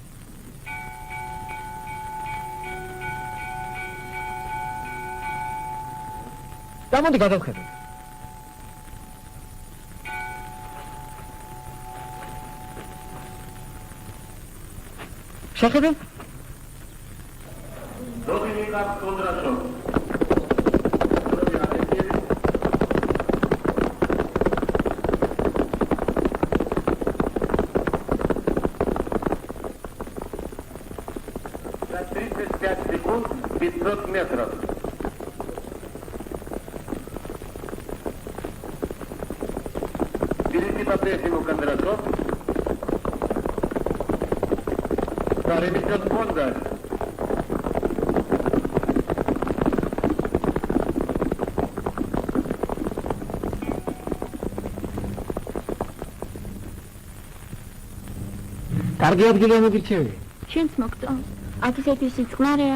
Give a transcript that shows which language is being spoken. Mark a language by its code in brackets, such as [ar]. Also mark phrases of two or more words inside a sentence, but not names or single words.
[ka] გამოდი გადავხედოთ. შეხედე? [ru] Dominika Kondrasov. За 35 секунд 500 метров. Впереди по-прежнему Кондрашов. Вторым идет Бондарь. [ka] კარგი ადგილი მოგირჩევი. შენც მოგწონს. აქ ისეთი სიწყნარეა.